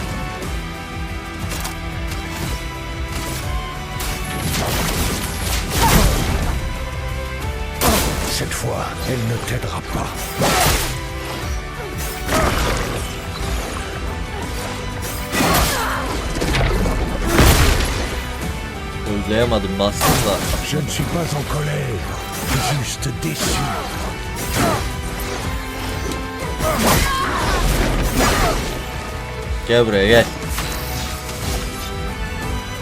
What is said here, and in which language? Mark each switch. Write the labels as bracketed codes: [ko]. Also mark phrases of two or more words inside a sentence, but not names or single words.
[fr] Cette fois, elle ne t'aidera pas. [tr] Uygulayamadım, bastım da. [fr] Je ne suis pas en colère, juste déçu. [tr] Gel buraya gel.